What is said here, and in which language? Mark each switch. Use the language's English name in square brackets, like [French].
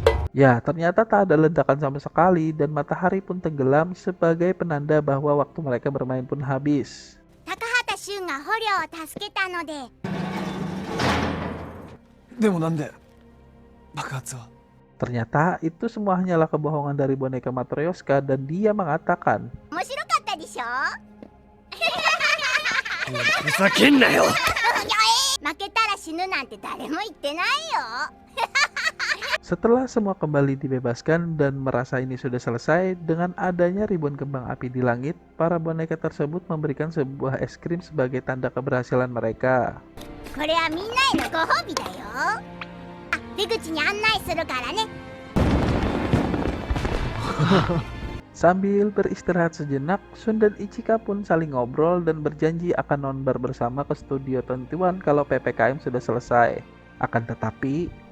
[Indonesian] Ya, ternyata tak ada ledakan sama sekali dan matahari pun tenggelam sebagai penanda bahwa waktu mereka bermain pun habis. [Japanese] Takahata Shunが捕虜を助けたので。でもなんで爆発は。 [Indonesian] Ternyata itu semua hanyalah kebohongan dari boneka Matryoshka dan dia mengatakan, [Japanese] 面白かったでしょ。ふざけんなよ。負けたら死ぬなんて誰も言ってないよ。 [Indonesian] setelah semua kembali dibebaskan dan merasa ini sudah selesai, dengan adanya ribuan kembang api di langit, para boneka tersebut memberikan sebuah es krim sebagai tanda keberhasilan mereka. [Japanese] これはみんなへのご褒美だよ。あ、出口に案内するからね。 [Indonesian] Sambil beristirahat sejenak, Shun dan Ichika pun saling ngobrol dan berjanji akan nonbar bersama ke Studio 21 kalau PPKM sudah selesai. Akan tetapi,